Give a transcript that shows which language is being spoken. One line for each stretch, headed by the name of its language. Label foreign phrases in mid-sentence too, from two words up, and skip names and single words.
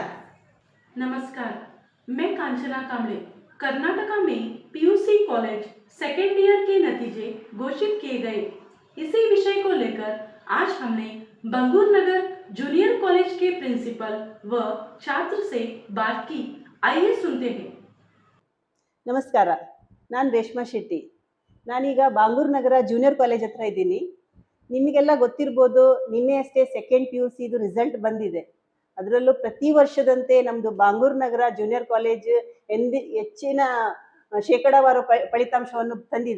Hindi: नमस्कार, मैं कांचना कांबळे। कर्नाटका में पीयूसी कॉलेज सेकेंड ईयर के नतीजे घोषित किए गए। इसी विषय को लेकर आज हमने बंगूर नगर जूनियर कॉलेज के प्रिंसिपल व छात्र से बात की। आइए सुनते हैं।
Kannada: ನಮಸ್ಕಾರ, ನಾನು ರೇಷ್ಮಾ ಶೆಟ್ಟಿ. ನಾನೀಗ ಬಾಂಗೂರು ನಗರ ಜೂನಿಯರ್ ಕಾಲೇಜ್ ಹತ್ರ ಇದ್ದೀನಿ. ನಿಮಗೆಲ್ಲ ಗೊತ್ತಿರ್ಬೋದು, ನಿನ್ನೆ ಅಷ್ಟೇ
English: second PUC
Kannada: ಇದು ರಿಸಲ್ಟ್ ಬಂದಿದೆ. ಅದರಲ್ಲೂ ಪ್ರತಿ ವರ್ಷದಂತೆ ನಮ್ಮದು ಬಾಂಗೂರು ನಗರ ಜೂನಿಯರ್ ಕಾಲೇಜ್ ಹೆಚ್ಚಿನ ಶೇಕಡಾವಾರು ಫಲಿತಾಂಶವನ್ನು ತಂದಿದೆ.